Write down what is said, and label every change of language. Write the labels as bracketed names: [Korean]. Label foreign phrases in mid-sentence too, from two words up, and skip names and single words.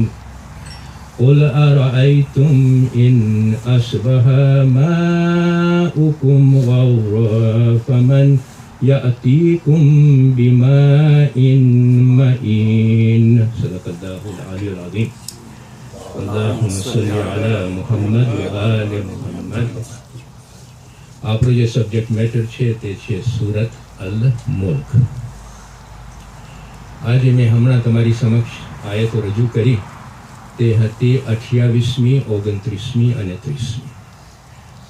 [Arabic] قل أرأيتم إن أصبح ماؤكم غورا فمن يأتيكم بماء معين. صدق الله العلي العظيم. اللهم صل على محمد وآل محمد. [Gujarati] આપણો જે [English] subject matter [Gujarati] છે તે છે સુરત અલ મુલ્ક. આજે મેં હમણાં તમારી સમક્ષ આયતો રજૂ કરી તે હતી 28મી, 29મી અને 30મી.